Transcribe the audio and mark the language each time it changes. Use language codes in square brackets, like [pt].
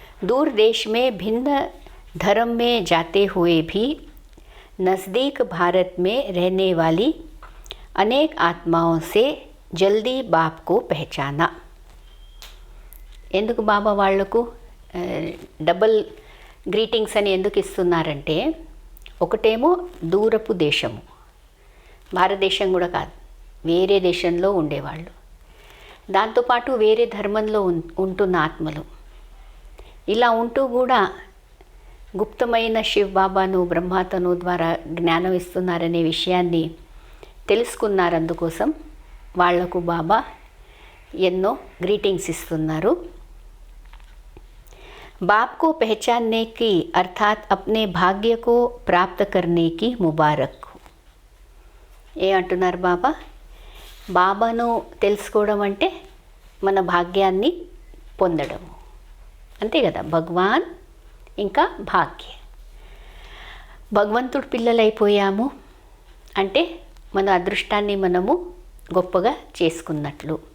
[hi] दूर देश में भिन्न धर्म में जाते हुए भी नज़दीक भारत में रहने वाली अनेक आत्माओं से जल्दी बाप को पहचाना. [te] ఎందుకు బాబా వాళ్లకు డబుల్ గ్రీటింగ్స్ అని ఎందుకు ఇస్తున్నారంటే, ఒకటేమో దూరపు దేశము, భారతదేశం కూడా కాదు, వేరే దేశంలో ఉండేవాళ్ళు, దాంతోపాటు వేరే ధర్మంలో ఉంటున్న ఆత్మలు, ఇలా ఉంటూ కూడా గుప్తమైన శివ్ బాబాను బ్రహ్మాతను ద్వారా జ్ఞానం ఇస్తున్నారనే విషయాన్ని తెలుసుకున్నారు. అందుకోసం వాళ్లకు బాబా ఎన్నో గ్రీటింగ్స్ ఇస్తున్నారు. [hi] बाप को पहचानने की अर्थात अपने भाग्य को प्राप्त करने की मुबारक. [te] ఏ అంటున్నారు బాబా? బాబాను తెలుసుకోవడం అంటే మన భాగ్యాన్ని పొందడం, అంతే కదా. భగవాన్ ఇంకా భాగ్య, భగవంతుడు పిల్లలైపోయాము అంటే మన అదృష్టాన్ని మనము గొప్పగా చేసుకున్నట్లు.